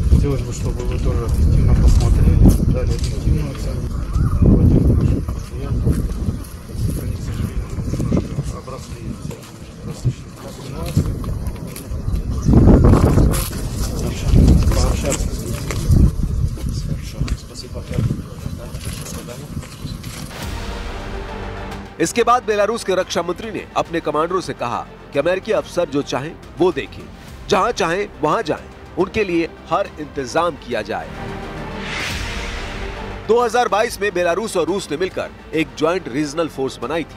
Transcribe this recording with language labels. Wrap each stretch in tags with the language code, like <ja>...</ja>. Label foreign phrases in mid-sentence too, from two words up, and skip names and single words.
<ru>Хотелось бы, чтобы вы тоже объективно посмотрели, дали объективную оценку. Они, к сожалению, немножко обросли различными ситуациями. Пообщаться с людьми. Спасибо.</ru> <hi>इसके बाद बेलारूस के रक्षा मंत्री ने अपने कमांडरों से कहा कि अमेरिकी अफसर जो चाहें वो देखें, जहां चाहें वहां जाएं, उनके लिए हर इंतजाम किया जाए। 2022 में बेलारूस और रूस ने मिलकर एक</hi> <en>joint regional force</en> <hi>बनाई थी।</hi>